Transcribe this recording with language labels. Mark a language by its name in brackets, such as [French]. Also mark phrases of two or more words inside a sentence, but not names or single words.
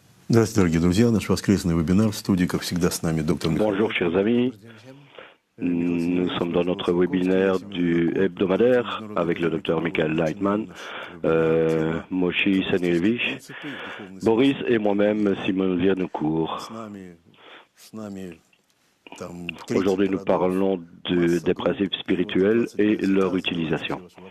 [Russian] Здравствуйте, дорогие друзья. Наш воскресный вебинар в студии, как всегда, с нами доктор Михаил. [French] Bonjour chers amis, nous sommes dans notre webinaire du hebdomadaire avec le docteur Michael Leitman, Moshi Sanilevich, Boris et moi-même Simon Vianocourt. Aujourd'hui nous parlons des principes spirituels et leur utilisation.